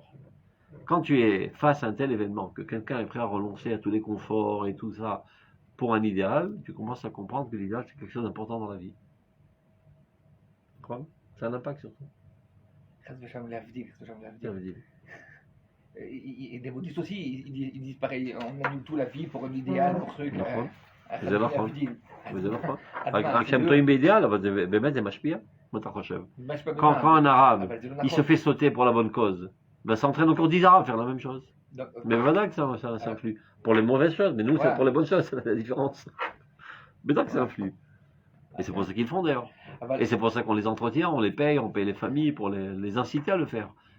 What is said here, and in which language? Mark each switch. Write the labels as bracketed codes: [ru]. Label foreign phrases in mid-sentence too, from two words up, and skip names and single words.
[fr] Quand tu es face à un tel événement, que quelqu'un est prêt à renoncer à tous les conforts et tout ça pour un idéal, tu commences à comprendre que l'idéal c'est quelque chose d'important dans la vie. Quoi? Ça a un impact sur toi. Et des bouddhistes aussi, ils disent pareil, on annule tout la vie pour un idéal, pour ceux qui... [he] זה נכון, וזה נכון. רק כשהם טועים באידיאל, אבל זה באמת זה משפיע, מה אתה חושב? [fr] Quand un arabe, il se fait sauter pour la bonne cause, ben ça entraîne encore 10 arabes à faire la même chose. Mais voilà que ça influe. Pour les mauvaises choses, mais nous, c'est pour les bonnes choses, c'est la différence. Mais donc ça influe. Et c'est pour ça qu'ils le font d'ailleurs. Et c'est pour ça qu'on les entretient, on les paye, on paye les familles pour les inciter à le faire.